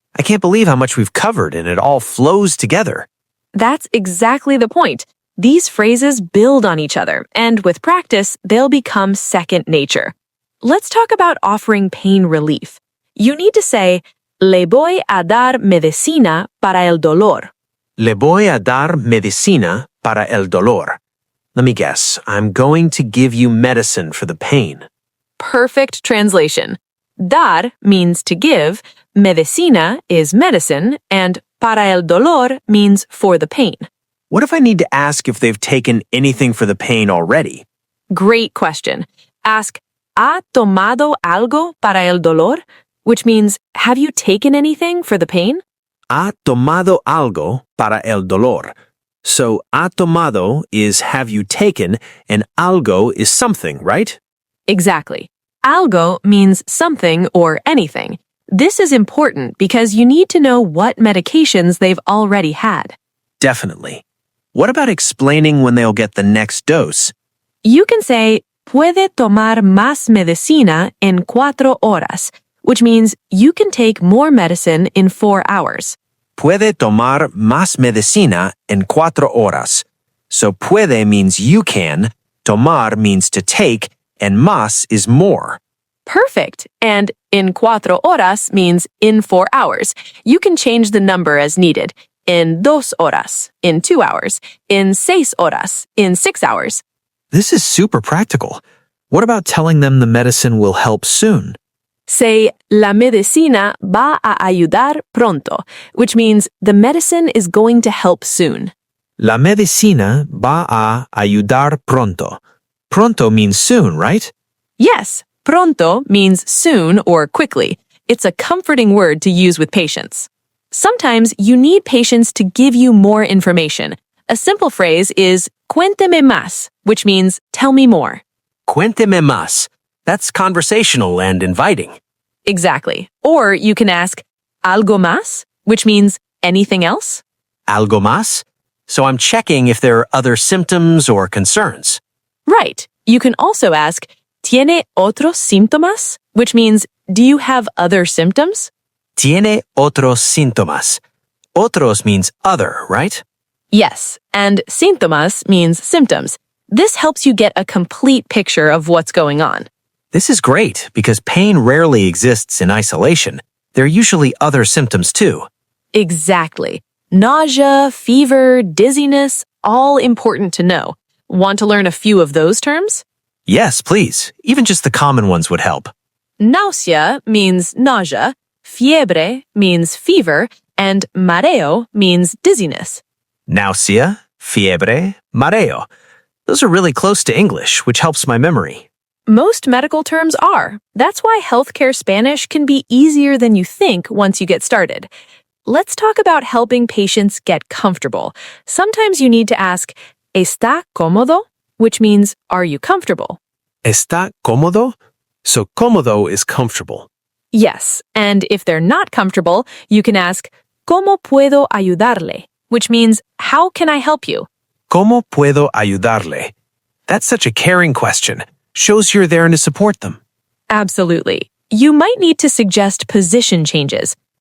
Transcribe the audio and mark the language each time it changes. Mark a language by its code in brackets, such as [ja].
[en] I can't believe how much we've covered and it all flows together. That's exactly the point. These phrases build on each other, and with practice, they'll become second nature. Let's talk about offering pain relief. You need to say, [es] le voy a dar medicina para el dolor. Le voy a dar medicina para el dolor. [en] Let me guess, I'm going to give you medicine for the pain. Perfect translation. Dar means to give, medicina is medicine, and para el dolor means for the pain. What if I need to ask if they've taken anything for the pain already? Great question. Ask, [es] ¿ha tomado algo para el dolor? [en] Which means, have you taken anything for the pain? [es] Ha tomado algo para el dolor. [en] So, [es] ha tomado [en] is have you taken, and algo is something, right? Exactly. Algo means something or anything. This is important because you need to know what medications they've already had. Definitely. What about explaining when they'll get the next dose? You can say, [es] puede tomar más medicina en 4 horas, [en] which means you can take more medicine in 4 hours. [es] Puede tomar más medicina en 4 horas. [en] So puede means you can, tomar means to take, and más is more. Perfect. And in 4 horas means in 4 hours. You can change the number as needed. In 2 horas, in 2 hours, in 6 horas, in 6 hours. This is super practical. What about telling them the medicine will help soon? Say, [es] la medicina va a ayudar pronto, [en] which means the medicine is going to help soon. [es] La medicina va a ayudar pronto. [en] Pronto means soon, right? Yes, pronto means soon or quickly. It's a comforting word to use with patients. Sometimes you need patients to give you more information. A simple phrase is [es] cuénteme más, [en] which means tell me more. [es] Cuénteme más. [en] That's conversational and inviting. Exactly. Or you can ask [es] algo más, [en] which means anything else. [es] Algo más? [en] So I'm checking if there are other symptoms or concerns. Right. You can also ask [es] ¿tiene otros síntomas? [en] Which means do you have other symptoms? [es] Tiene otros síntomas. [en] Otros means other, right? Yes, and síntomas means symptoms. This helps you get a complete picture of what's going on. This is great because pain rarely exists in isolation. There are usually other symptoms too. Exactly. Nausea, fever, dizziness, all important to know. Want to learn a few of those terms? Yes, please. Even just the common ones would help. Náusea means nausea, fiebre means fever, and mareo means dizziness. [es] Náusea, fiebre, mareo. [en] Those are really close to English, which helps my memory. Most medical terms are. That's why healthcare Spanish can be easier than you think once you get started. Let's talk about helping patients get comfortable. Sometimes you need to ask, [es] ¿está cómodo? [en] Which means, are you comfortable? [es] ¿Está cómodo? [en] So cómodo is comfortable. Yes, and if they're not comfortable, you can ask, [es] ¿cómo puedo ayudarle? [en] Which means, how can I help you? [es] ¿Cómo puedo ayudarle? [en] That's such a caring question. Shows you're there to support them. Absolutely. You might need to suggest position changes.